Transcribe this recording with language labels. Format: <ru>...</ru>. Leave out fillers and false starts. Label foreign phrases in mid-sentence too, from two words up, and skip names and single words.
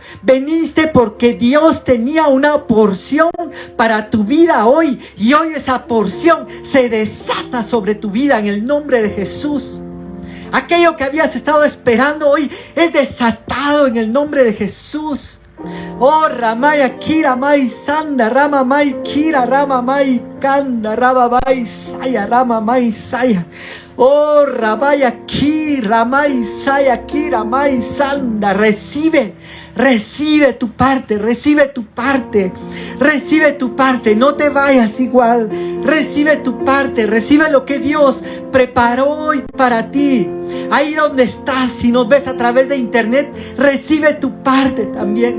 <es>Viniste porque Dios tenía una porción para tu vida hoy. Y hoy esa porción se desata sobre tu vida en el nombre de Jesús. Aquello que habías estado esperando hoy es desatado en el nombre de Jesús. Oh, Ramaya Kira Mai Sanda, Rama Mai Kira, Rama Mai Kanda, Rama Mai Saya, Rama Mai Saya. Oh, Rabaya Ki, Ramai Saya Kira Mai Sanda. Recibe tu parte, recibe tu parte, recibe tu parte. No te vayas igual. Recibe tu parte, recibe lo que Dios preparó hoy para ti. Ahí donde estás, si nos ves a través de internet, recibe tu parte también.</es>